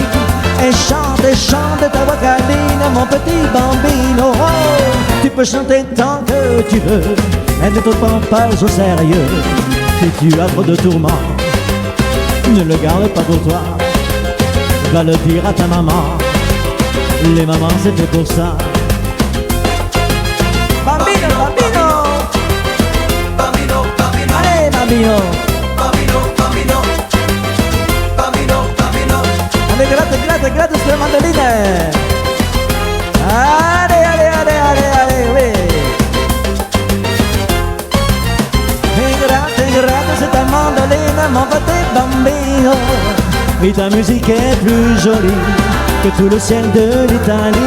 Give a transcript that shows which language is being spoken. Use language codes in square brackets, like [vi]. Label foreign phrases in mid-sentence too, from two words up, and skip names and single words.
[fr] Et chante ta voix câline, mon petit bambino. Oh, tu peux chanter tant que tu veux, et ne te prends pas au sérieux. Si tu as trop de tourments, ne le garde pas pour toi, va le dire à ta maman. Les mamans c'est fait pour ça. [it] Bambino, bambino, Bambino, bambino, [fr] allez bambino. [it] bambino, bambino, bambino, bambino. [fr] Allez, gratte sur la mandoline. Allez, oui. Et gratte, c'est ta mandoline, mon petit bambino. Oui, ta musique est plus jolie que tout le ciel de l'Italie.